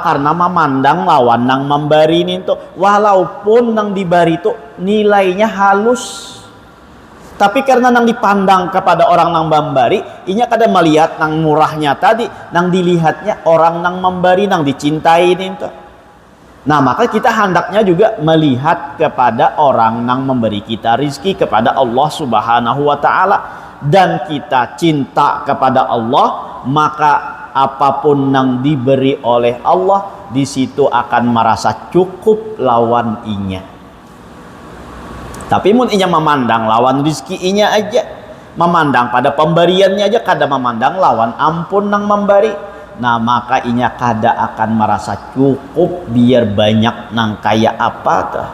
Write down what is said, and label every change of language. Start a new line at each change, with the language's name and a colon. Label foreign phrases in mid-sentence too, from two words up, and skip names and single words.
Banjar: Karena memandang lawan nang memberi ini tuh, walaupun nang diberi itu nilainya halus, tapi karena nang dipandang kepada orang nang memberi, inya kada melihat nang murahnya tadi, nang dilihatnya orang nang memberi, nang dicintai ini tuh. Nah, maka kita hendaknya juga melihat kepada orang nang memberi kita rizki, kepada Allah
Arabic: سبحانه وتعالى,
Banjar: dan kita cinta kepada Allah, maka apapun yang diberi oleh Allah di situ akan merasa cukup lawan inya. Tapi mun inya memandang lawan rizki inya aja, memandang pada pemberiannya aja, kada memandang lawan ampun nang memberi, nah maka inya kada akan merasa cukup biar banyak nang kaya apa tuh.